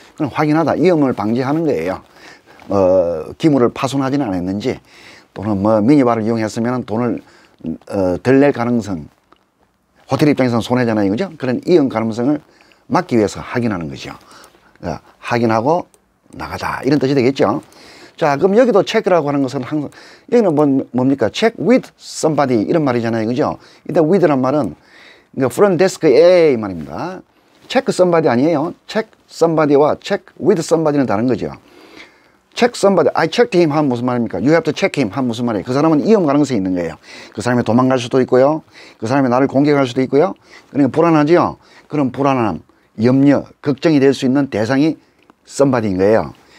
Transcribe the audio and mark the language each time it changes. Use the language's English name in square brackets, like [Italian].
[Korean] 그럼 확인하다, 위험을 방지하는 거예요. 기물을 파손하지는 않았는지 또는 뭐 미니바를 이용했으면 돈을 덜 낼 가능성, 호텔 입장에서는 손해잖아요. 그죠? 그런 위험 가능성을 막기 위해서 확인하는 거죠. 확인하고 나가다 이런 뜻이 되겠죠. 자, 그럼 여기도 체크라고 하는 것은 항상 여기는 뭡니까? [English] check with somebody [Korean] 이런 말이잖아요. 그죠? 이때 with란 말은 front desk에 이 말입니다. [English] check somebody [Korean] 아니에요. [English] check somebody와 check with somebody는 [Korean] 다른 거죠. [English] check somebody, I checked him [Korean] 하면 무슨 말입니까? [English] You have to check him [Korean] 하면 무슨 말이에요? 그 사람은 위험 가능성이 있는 거예요. 그 사람이 도망갈 수도 있고요. 그 사람이 나를 공격할 수도 있고요. 그러니까 불안하죠? 그런 불안함, 염려, 걱정이 될 수 있는 대상이 somebody인 거예요.